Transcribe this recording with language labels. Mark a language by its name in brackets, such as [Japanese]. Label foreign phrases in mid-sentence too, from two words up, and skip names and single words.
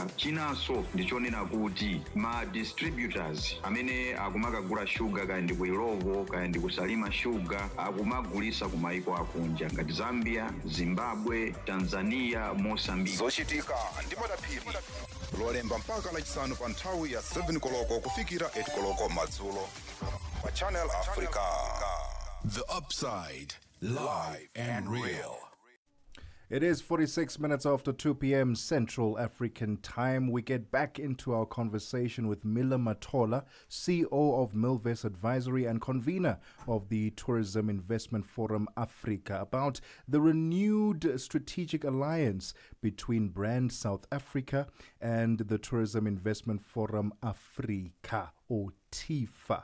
[Nyanja] Chinanso ndichonena kuti ma distributors amene akumakagula shuga kaya ndi ku Ilovo kaya ndi kusalima shuga akumagulisa kumaiko akunja ngati Zambia, Zimbabwe, Tanzania, Mozambique. Zochitika ndimadaphiri lolemba mpaka lachisanu pa nthawi ya 7 koloko kufikira 8 koloko madzulo pa Channel Africa. [English] The Upside, live and real. It is 46 minutes after 2 p.m. Central African Time. We get back into our conversation with Mila Matola, CEO of Milvest Advisory and convener of the Tourism Investment Forum Africa, about the renewed strategic alliance between Brand South Africa and the Tourism Investment Forum Africa, or TIFA.